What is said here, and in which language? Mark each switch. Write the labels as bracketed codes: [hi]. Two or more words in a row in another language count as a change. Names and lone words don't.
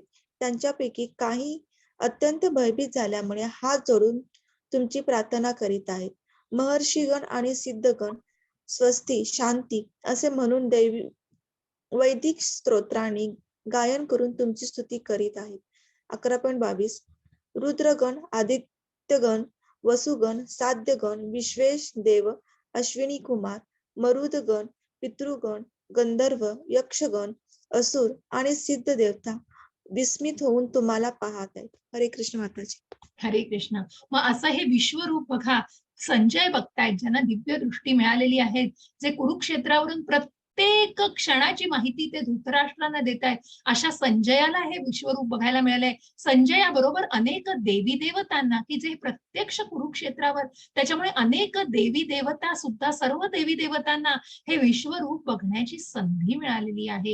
[mr] त्यांच्यापैकी काही अत्यंत भयभीत झाल्यामुळे हात जोडून तुमची प्रार्थना करीत आहेत. महर्षीगण आणि सिद्धगण स्वस्ती, शांती असे म्हणून वैदिक स्तोत्रांनी गायन करून तुमची स्तुती करीत आहेत. 11.22 रुद्रगण, आदित्यगण, वसुगण, साध्यगण, विश्वेश देव, अश्विनी कुमार, मरुदगण, पितृगण, गंधर्व, यक्षगण, असुर आणि सिद्ध देवता विस्मित होऊन तुम्हाला पाहत आहेत. हरे कृष्ण माताजी. हरे कृष्ण. मग असं हे विश्वरूप बघा, संजय बघतायत, ज्यांना दिव्य दृष्टी मिळालेली आहे, जे कुरुक्षेत्रावरून प्रत्येक क्षणाची माहिती ते धृतराष्ट्रांना देत आहेत. अशा संजयाला हे विश्वरूप बघायला मिळालंय. संजयाबरोबर अनेक देवी देवतांना, की जे प्रत्यक्ष कुरुक्षेत्रावर, त्याच्यामुळे अनेक देवी देवता सुद्धा, सर्व देवी देवतांना हे विश्वरूप बघण्याची संधी मिळालेली आहे.